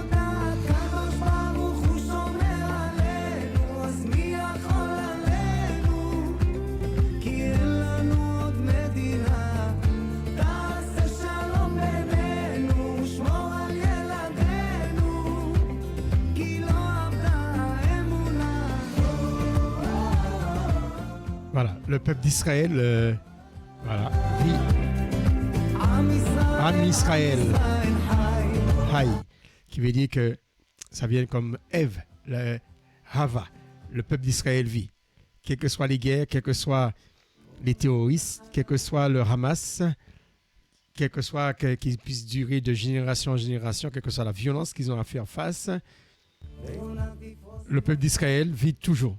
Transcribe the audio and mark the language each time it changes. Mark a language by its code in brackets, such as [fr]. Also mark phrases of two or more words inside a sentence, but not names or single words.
[he] הקדוש ברוך הוא שומר עלינו, אז מי יכול עלינו? כי אין לנו עוד מדינה. תעשה שלום בינינו, שמור על ילדינו, כי לא אבדה האמונה. [fr] Voilà, le peuple d'Israël voilà, vit. [he] עם ישראל חי, [fr] Haï, qui veut dire que ça vient comme Ève, le Hava, le peuple d'Israël vit. Quelles que soient les guerres, quels que soient les terroristes, quel que soit le Hamas, quel que soit qu'ils puissent durer de génération en génération, quelle que soit la violence qu'ils ont à faire face, le peuple d'Israël vit toujours.